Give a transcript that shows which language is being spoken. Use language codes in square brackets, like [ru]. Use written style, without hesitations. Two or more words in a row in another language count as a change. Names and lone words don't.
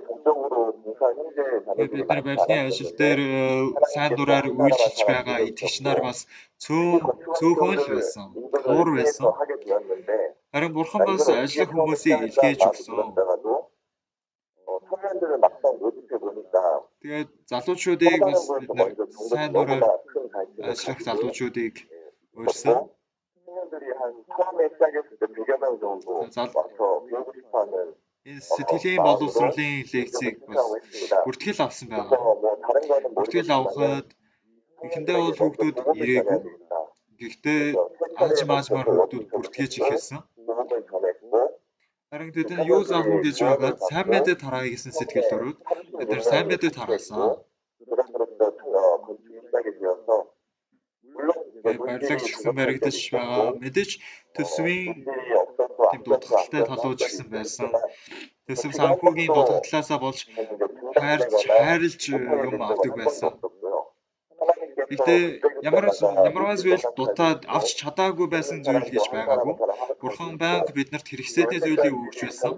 [mn] Бид нар барилгын ажил дээр сайн дураар үйлчилж байгаа итгэгч нар бас цөөхөн л байсан. Туур байсан. Харин бурхан бас ажиллах хүмүүсийг илгээж өгсөн. Тэгээд залуучуудыг бас бид нар сайн дураар ажиллах залуучуудыг өөрсөн [ko] 청년들이 한 처음에 시작했을 때 100여 명 정도 [mn] За- [ko] 와서 배우고 싶어하는 [mn] энэ сэтгэлийн боловсролын лекцийг бас бүртгэл авсан байгаа. [ko] 그래서 뭐 다른 거는 [mn] Бүртгэл [ko] 모르겠지만 [mn] авахад эхэндээ бол хүүхдүүд ирээгүй. Гэхдээ ааж хүүхдүүд бүртгэж эхэлсэн. [ko] 도움을 전했고 [mn] Харин тэд нь юу заах вэ гэж байгаад сайн мэдээ тараа гэсэн сэтгэлөөрөө бид нар сайн мэдээ тараасан. [ko] 그럼으로써 건축이 시작이 되어서 물론 [mn] Барилгач гэсэн баригдаж байгаа. Мэдээж төсвийн [ko] 물질이 없어서 [mn] тийм дутагдaltaй талууд ч гэсэн байсан. Төсөв санхүүгийн дутагдлаасаа болж хайрлж юм авдаг байсан. Гэхдээ ямарваа зүйл дутаад авч чадаагүй байсан зүйл гэж байгаагүй. Бурхан байнга биднэрт хэрэгцээтэй зүйлийг өгч байсан.